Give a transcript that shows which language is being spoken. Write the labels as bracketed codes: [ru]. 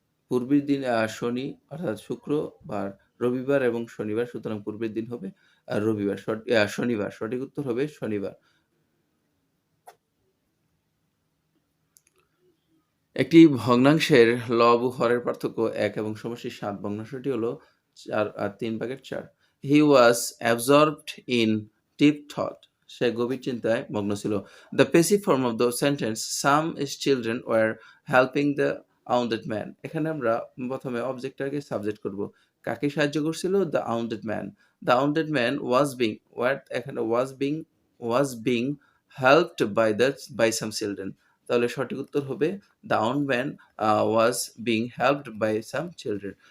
[bn] পূর্বের দিন শনি অর্থাৎ শুক্রবার, রবিবার এবং শনিবার, সুতরাং পূর্বের দিন হবে শনিবার। সঠিক উত্তর হবে শনিবার। একটি ভগ্নাংশের লব ও হরের পার্থক্য ১ এবং সমষ্টি ৭। ভগ্নাংশটি হলো 3/4। [en] He was absorbed in deep thought. [bn] সে গভীর চিন্তায় মগ্ন ছিল। [en] The passive form of the sentence, some children were helping the wounded man. [bn] এখানে আমরা প্রথমে অবজেক্টটাকে সাবজেক্ট করব। কাকে সাহায্য করছিল? [en] The wounded man. The wounded man এখানে was being helped by some children. [bn] তাহলে সঠিক উত্তর হবে [en] the wounded man was being helped by some children.